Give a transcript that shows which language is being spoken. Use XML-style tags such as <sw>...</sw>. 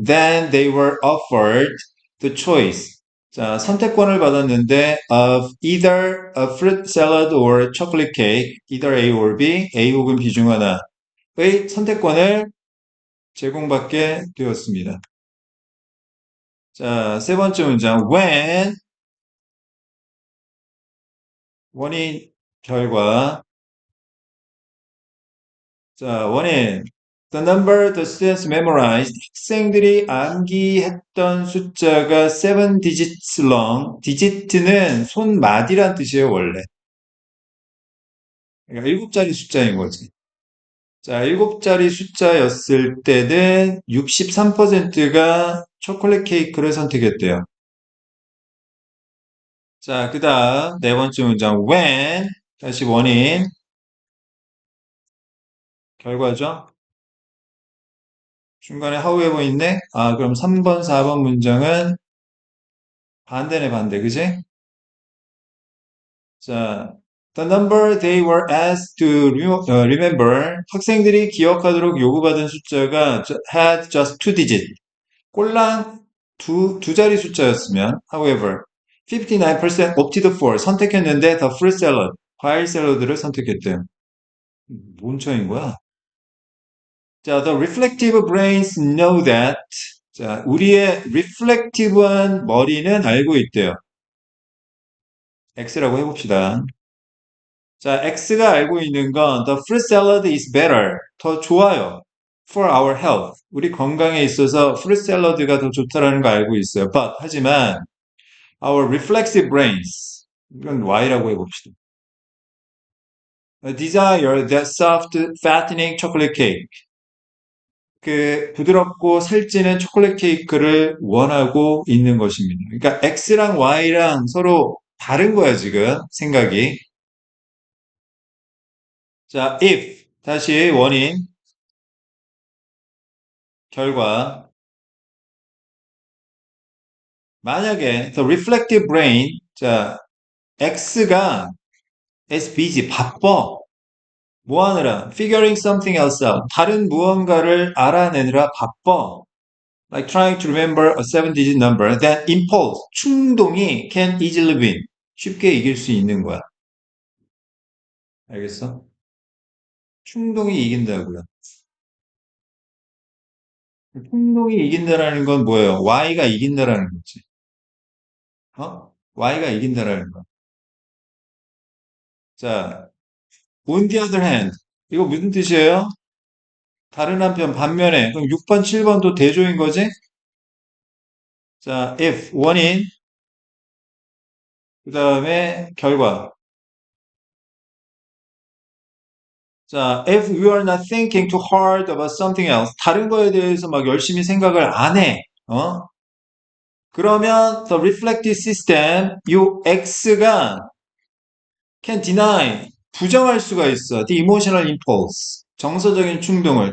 <en>Then they were offered the choice.</en> <ko>자, 선택권을 받았는데</ko> <en>of either a fruit salad or chocolate cake, either A or B,</en> <ko>A 혹은 B 중 하나의 선택권을 제공받게 되었습니다. 자, 세 번째 문장. When 원인 결과 자, 원인.</ko> <en>The number the students memorized.</en> <ko>학생들이 암기했던 숫자가</ko> <en>7 digits long.</en> <ko>digit는 손마디란 뜻이에요, 원래. 그러니까 7자리 숫자인 거지. 자, 7자리 숫자였을 때는 63%가 초콜릿 케이크를 선택했대요. 자, 그 다음 네 번째 문장. When. 다시 원인. 결과죠. 중간에 however 있네? 그럼 3번, 4번 문장은 반대네, 반대. 그지?</ko> <en>자, the number they were asked to remember.</en> <ko>학생들이 기억하도록 요구받은 숫자가</ko> <en>had just two digit.</en> <ko>꼴랑 두 자리 숫자였으면, however,</ko> <en>59% opted for.</en> <ko>선택했는데,</ko> <en>the fruit salad.</en> <ko>과일 샐러드를 선택했대요. 뭔 차이인 거야?</ko> <en>자, the reflective brains know that.</en> <ko>자, 우리의 reflective한 머리는 알고 있대요. X라고 해봅시다. 자, X가 알고 있는 건</ko> <en>the fruit salad is better.</en> <ko>더 좋아요.</ko> <en>for our health.</en> <ko>우리 건강에 있어서 fruit salad가 더 좋다라는 거 알고 있어요.</ko> <en>But</en> <ko>하지만</ko> <en>our reflexive brains</en> <ko>이건 Y라고 해봅시다.</ko> <en>Desire that soft, fattening chocolate cake.</en> <ko>그 부드럽고 살찌는 초콜릿 케이크를 원하고 있는 것입니다. 그러니까 X랑 Y랑 서로 다른 거야, 지금 생각이. 자, if 다시 원인, 결과. 만약에</ko> <en>the reflective brain,</en> <ko>자, X가</ko> <en>is busy,</en> <ko>바빠. 뭐 하느라?</ko> <en>Figuring something else out.</en> <ko>다른 무언가를 알아내느라 바빠.</ko> <en>Like trying to remember a seven-digit number. Then impulse,</en> <ko>충동이</ko> <en>can easily win.</en> <ko>쉽게 이길 수 있는 거야. 알겠어? 충동이 이긴다고요. 충동이 이긴다라는 건 뭐예요? Y가 이긴다라는 거지. 어? Y가 이긴다라는 거. 자,</ko> <en>on the other hand.</en> <ko>이거 무슨 뜻이에요? 다른 한편 반면에 그럼 6번, 7번도 대조인 거지? 자, if 원인 그 다음에 결과.</ko> <en>자, if you are not thinking too hard about something else,</en> <ko>다른 거에 대해서 막 열심히 생각을 안 해. 어? 그러면</ko> <en>the reflective system,</en> <ko>요 X가</ko> <en>can deny,</en> <ko>부정할 수가 있어.</ko> <en>the emotional impulse,</en> <ko>정서적인 충동을.</ko>